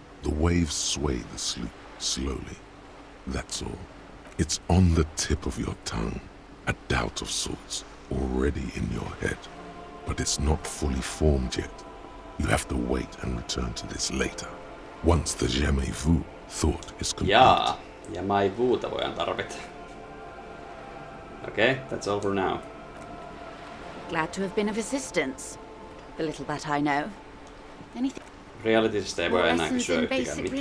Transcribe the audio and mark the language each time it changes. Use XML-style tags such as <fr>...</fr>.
<en>The waves sway the sloop slowly. That's all. It's on the tip of your tongue. A doubt of sorts already in your head. But it's not fully formed yet. You have to wait and return to this later. Once the jamais vu thought is complete.</en> <fi>Jaa, jamais vuuta voidaan tarvita.</fi> <en>Okay, that's over now. Glad to have been of assistance. The little that I know. Anything?</en> <fi>Realitystä ei voi enää kysyä yhtikään mitään.</fi>